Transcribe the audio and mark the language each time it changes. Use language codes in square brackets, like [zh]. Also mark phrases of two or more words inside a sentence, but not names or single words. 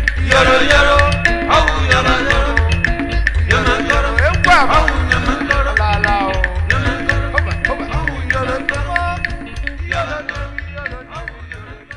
[ig] Yoro, yoro, oh, yoro, yoro. Yoro, yoro, Egwu a bụ oh, yoro, yoro. ala ala o. Yoro, yoro, Hoba, hoba. oh, yoro, yoro. Yoro, yoro.